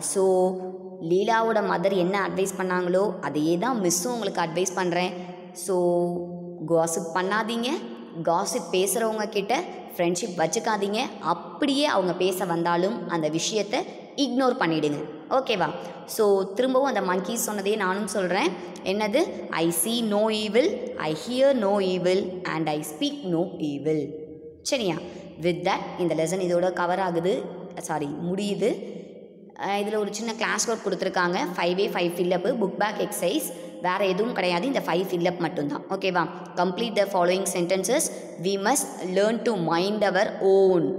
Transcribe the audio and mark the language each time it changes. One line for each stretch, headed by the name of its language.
Tamil: So லீலாவோட mother என்ன advice பண்ணாங்களோ அதையே தான் மிஸ்ஸும் உங்களுக்கு அட்வைஸ் பண்ணுறேன். ஸோ காசிப் பண்ணாதீங்க, காசிப் பேசுகிறவங்க கிட்ட ஃப்ரெண்ட்ஷிப் வச்சுக்காதீங்க. அப்படியே அவங்க பேச வந்தாலும் அந்த விஷயத்தை இக்னோர் பண்ணிவிடுங்க. ஓகேவா? ஸோ திரும்பவும் அந்த மங்கீஸ் சொன்னதே நானும் சொல்கிறேன்.
English: என்னது, I see no evil, I hear no evil and I speak no evil.
Tamil: சரியா? வித் தட் இந்த லெசன் இதோட கவர் ஆகுது, முடியுது. இதில் ஒரு சின்ன கிளாஸ் ஒர்க் கொடுத்துருக்காங்க. 5A 5 ஃபில்லப்பு, புக் பேக் எக்ஸசைஸ், வேறு எதுவும் கிடையாது. இந்த 5 ஃபில்லப் மட்டும்தான். ஓகேவா?
English: Complete the following sentences. We must learn to mind our own.